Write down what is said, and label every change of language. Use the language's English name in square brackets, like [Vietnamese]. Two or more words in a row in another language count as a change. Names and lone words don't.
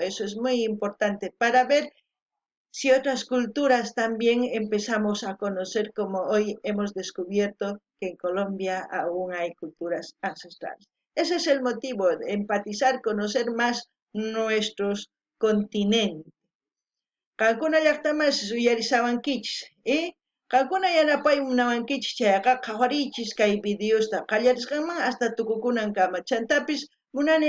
[Spanish] Eso es muy importante para ver si otras culturas también empezamos a conocer, como hoy hemos descubierto que en Colombia aún hay culturas ancestrales. Ese es el motivo, de empatizar, conocer más nuestros continentes. [Quechua] Qankuna llaqtaman suyarisawankichis, qankuna yanapaymunawankichis chayqa qhawarichis kay videosta qallarisqanman hasta tukukunankama chantapis munani